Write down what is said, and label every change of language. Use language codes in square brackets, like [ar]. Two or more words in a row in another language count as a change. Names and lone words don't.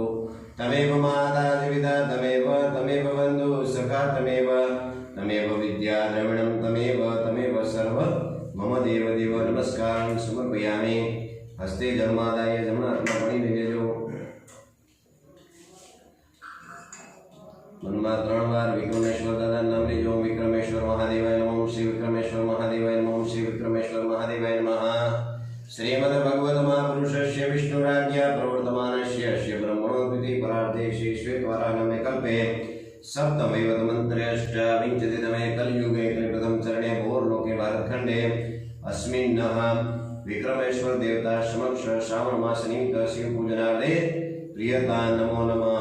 [sa] तमेव माता पिता तमेव बन्धु सखा तमेव विद्या द्रविणं तमेव सर्व मम देव नमस्कारं समर्पयामि। हस्ते जन्मादाय जन्मात्मनि निवेदो मनमा [gu] 3 વાર વિક્રમેશ્વર દાદા નામ લેજો। [sa] विक्रमेश्वर महादेवाय नमः। श्री विक्रमेश्वर महादेवाय नमः। श्री विक्रमेश्वर महादेवाय नमः। श्रीमद् भगवत महापुरुषस्य विष्णुराज्ञा प्रवर्तमानस्य अस्य ब्रह्मणोद्भूति परार्थे श्री श्वेतवारागमे कल्पे सप्तमैवतमन्त्र्यष्टाविंशतितमे कलियुगे कलिप्रथम चरणे भोरलोके भारतखण्डे अस्मिन्नः विक्रमेश्वर देवता समक्ष श्रावण मास निमित्त शिव पूजनार्थे प्रियता नमो नमः।